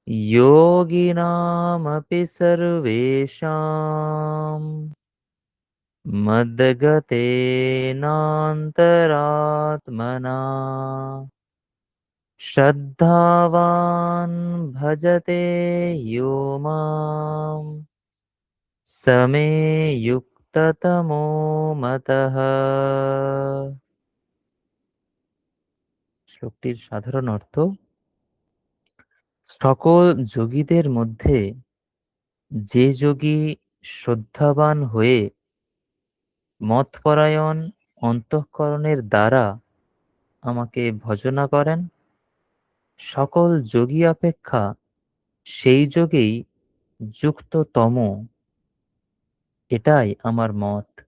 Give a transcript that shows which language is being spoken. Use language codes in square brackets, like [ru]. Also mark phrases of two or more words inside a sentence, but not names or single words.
[sa] योगिनामपि सर्वेषां मद्गतेनान्तरात्मना श्रद्धावान् भजते यो माम् स मे युक्ततमो मतः। [bn] শ্লোকটির সাধারণ অর্থ: সকল যোগীদের মধ্যে যে যোগী শ্রদ্ধাবান হয়ে মতপরায়ণ অন্তঃকরণের দ্বারা আমাকে ভজনা করেন, সকল যোগী অপেক্ষা সেই যোগেই যুক্ততম, এটাই আমার মত।